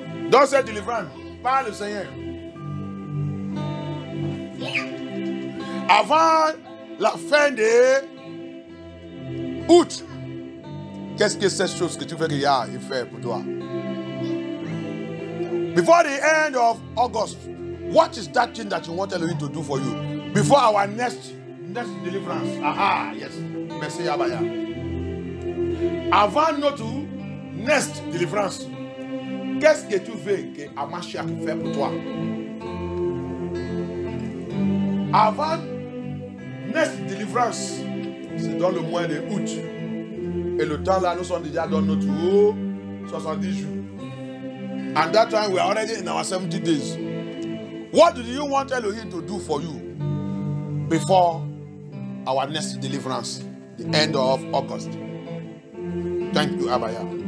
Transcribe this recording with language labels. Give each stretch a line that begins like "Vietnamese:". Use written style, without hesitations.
French: Dans cette délivrance, par le Seigneur. Avant la fin de août, qu'est-ce que cette chose que tu veux qu'il fait pour toi?
English: Before the end of August, what is that thing that you want Elohim to do for you? Before our next deliverance. Aha, yes.
French: Merci,
English: Abaya.
French: Avant notre
English: next deliverance,
French: qu'est-ce que tu veux que Amashia fait pour toi? Avant
English: next deliverance,
French: c'est dans le mois de août. Et le temps là, nous sommes déjà dans notre 70 jours.
English: And that time we are already in our 70 days. What do you want Elohim to do for you before our next deliverance, the end of August? Thank you, Abaya.